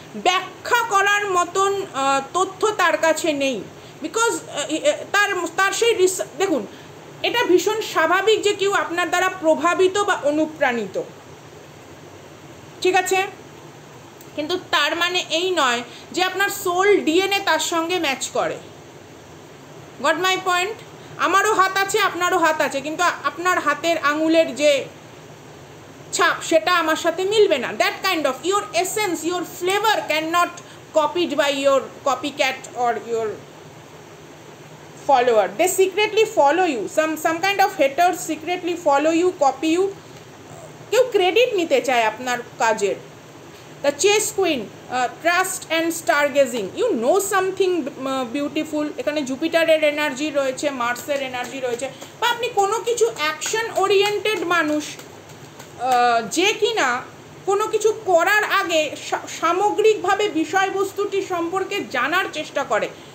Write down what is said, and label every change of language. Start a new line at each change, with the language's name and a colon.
Bangla: ব্যাখ্যা করার মতন তথ্য তার কাছে নেই, বিকজ তার সেই দেখুন, এটা ভীষণ স্বাভাবিক যে কেউ আপনার দ্বারা প্রভাবিত বা অনুপ্রাণিত, ঠিক আছে, কিন্তু তার মানে এই নয় যে আপনার সোল ডিএনএ তার সঙ্গে ম্যাচ করে।
English: Got my point?
Bangla: আমারও হাত আছে, আপনারও হাত আছে, কিন্তু আপনার হাতের আঙুলের যে ছাপ সেটা আমার সাথে মিলবে না।
English: That kind of your essence, your flavour can not copied by your copycat or your follower. They secretly follow you. Some kind of haters secretly follow you, copy you.
Bangla: কেউ ক্রেডিট নিতে চায় আপনার কাজের।
English: The chess queen, trust and star gazing, you know something beautiful.
Bangla: এখানে জুপিটারের energy রয়েছে, মার্সের energy রয়েছে, বা আপনি কোনো কিছু অ্যাকশন ওরিয়েন্টেড মানুষ, যে কিনা কোনো কিছু করার আগে সামগ্রিকভাবে বিষয়বস্তুটি সম্পর্কে জানার চেষ্টা করে।